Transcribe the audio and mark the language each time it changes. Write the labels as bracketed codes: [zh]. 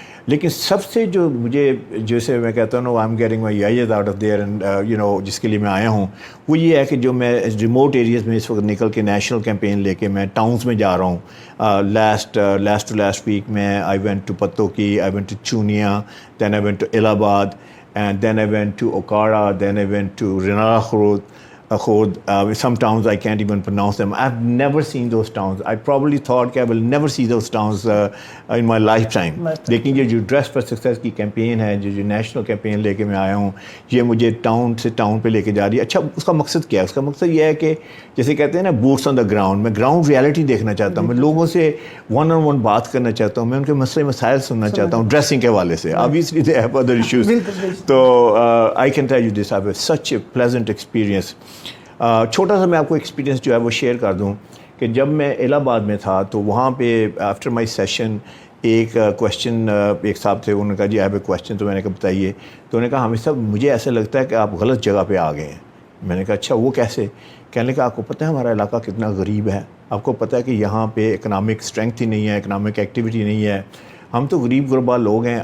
[ur] لیکن سب سے جو مجھے جیسے میں کہتا ہوں [en] I am getting my eyes out of there, [ur] and جس کے لیے میں آیا ہوں وہ یہ ہے کہ جو میں ریموٹ ایریاز میں اس وقت نکل کے نیشنل کیمپین لے کے میں ٹاؤنس میں جا رہا ہوں. [en] Last week میں I went to Pattoki, I went to Chunian, then I went to Allahabad, and then I went to Okara, then I went to Renala Khod. Some towns I can't even pronounce them. I've never seen those towns. I probably thought I will never see those towns in my lifetime. [ur] لیکن یہ جو dress for success کی campaign ہے, جو national campaign لے کے میں آیا ہوں, یہ مجھے ٹاؤن سے ٹاؤن پہ لے کے جا رہی ہے. اچھا, اس کا مقصد کیا ہے؟ اس کا مقصد یہ ہے کہ جیسے کہتے ہیں نا [en] boots on the ground, [ur] میں گراؤنڈ ریالٹی دیکھنا چاہتا ہوں, میں لوگوں سے ون آن ون بات کرنا چاہتا ہوں, میں ان کے مسئلے مسائل سننا چاہتا ہوں ڈریسنگ کے حوالے سے. [en] Obviously they have other issues. تو I can tell you this, I have such a pleasant experience. [ur] چھوٹا سا میں آپ کو ایکسپیرینس جو ہے وہ شیئر کر دوں کہ جب میں الہ آباد میں تھا تو وہاں پہ [en] after my session [ur] ایک کویشچن ایک صاحب تھے, انہوں نے کہا جی [en] I have a question. [ur] تو میں نے کہا بتائیے. تو انہوں نے کہا ہمیں صاحب مجھے ایسا لگتا ہے کہ آپ غلط جگہ پہ آ گئے ہیں. میں نے کہا اچھا وہ کیسے؟ کہنے لگا آپ کو پتہ ہے ہمارا علاقہ کتنا غریب ہے, آپ کو پتہ ہے کہ یہاں پہ اکنامک اسٹرینتھ ہی نہیں ہے, اکنامک ایکٹیویٹی نہیں ہے, ہم تو غریب غربا لوگ ہیں.